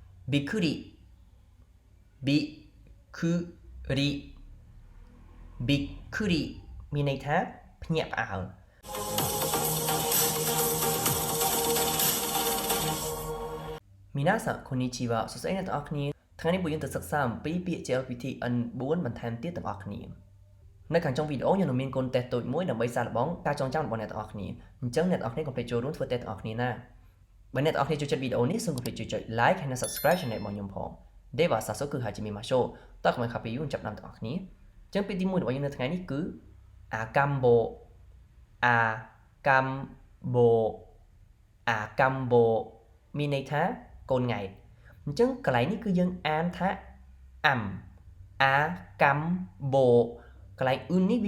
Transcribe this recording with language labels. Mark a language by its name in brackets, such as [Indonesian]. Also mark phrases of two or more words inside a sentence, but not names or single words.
[Japanese] びっくりびっくりびっくり [Khmer] មានន័យថាភ្ញាក់ផ្អើល [Japanese] みなさんこんにちは [Khmer] សួស្តីអ្នកទាំងអស់គ្នាថ្ងៃនេះពួកយើងទៅសិក្សាអំពីពាក្យ JLPT N4 បន្ថែមទៀតទាំងអស់គ្នានៅខាងចុងវីដេអូខ្ញុំនឹងមានកូនតេស្តតូចមួយដើម្បីសាកល្បងការចងចាំរបស់អ្នកទាំងអស់គ្នាអញ្ចឹង អ្នកទាំងអស់គ្នាកុំភ្លេចចូលរួមធ្វើតេស្តទាំងអស់គ្នាណាបើអ្នកទាំងអស់គ្នាចូលចិត្តវីដេអូនេះសូមកុំភ្លេចចុច like ហើយនិង [English] subscribe channel [Khmer] របស់ខ្ញុំផង [Japanese] では早速始めましょう [Khmer] តើកុំឲ្យខាតពេលយូរចាប់តាមទាំងអស់គ្នាអញ្ចឹងពាក្យទី1 របស់យើងនៅថ្ងៃនេះគឺ [Japanese] 赤ん坊赤ん坊赤ん坊 [Khmer] មានន័យថាកូនង៉ែតអញ្ចឹងកន្លែងនេះគឺយើងអានថាអាកាំបូកន្លែងអ៊ុននេះ